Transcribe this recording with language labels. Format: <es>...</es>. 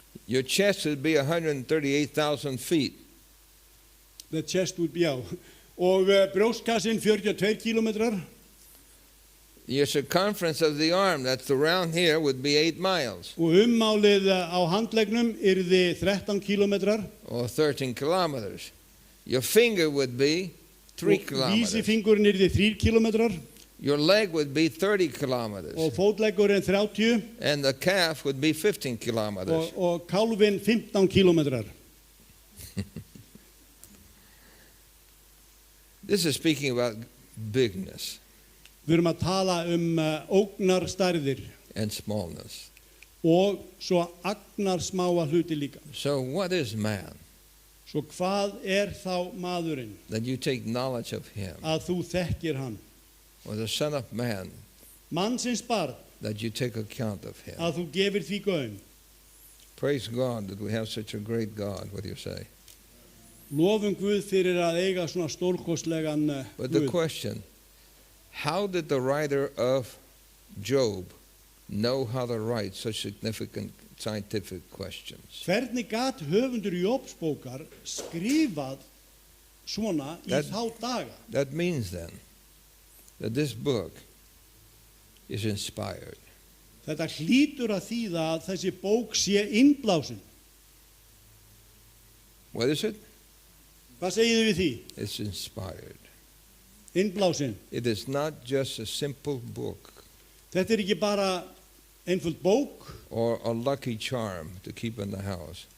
<en>Your chest would be 138,000 feet. The chest would be á.</en> <is>Og brjóstkassinn 42 kilometrar.</is> <en>Your circumference of the arm, that's around here, would be 8 miles</en> <is>Og ummálið á handleggnum yrði 13 kilometrar.</is> <en>or 13 kilometers. Your finger would be 3</en> <is>Og</is> <en>kilometers.</en> <is>vísifingurinn yrði 3 kilometrar.</is> <en>Your leg would be 30 kilometers.</en> <is>Og fótleggurinn 30.</is> <en>And the calf would be 15 kilometers.</en> <is>Og kálfinn 15 kilometrar.</is> <en>This is speaking about bigness</en> <is>Við erum að tala ógnarstærðir</is> <en>and smallness.</en> <is>og svo agnarsmáa hluti líka.</is> <en>So what is man?</en> <is>Svo hvað er þá maðurinn?</is> <en>That you take knowledge of him.</en> <is>Að þú þekkir hann.</is> <en>Or the son of man,</en> <is>Mannsins barn,</is> <en>that you take account of him.</en> <is>að þú gefir því gaum.</is> <en>Praise God that we have such a great God. What do you say?</en> <is>Lofum Guð fyrir að eiga svona stórkostlegan</is> <en>But the</en> <is>Guð.</is> <en>question, how did the writer of Job know how to write such significant scientific questions?</en> <is>Hvernig gat höfundur Jóbsbókar skrifað svona í</is> <en>That-</en> <is>þá daga?</is> <en>That means then that this book is inspired.</en> <is>Þetta hlýtur að þýða að þessi bók sé innblásin.</is> <en>What is it?</en> <is>Hvað segið þið við því?</is> <en>It's inspired.</en> <is>Innblásin.</is> <en>It is not just a simple book</en> <is>Þetta er ekki bara einföld bók</is> <en>or a lucky charm to keep in the house.</en>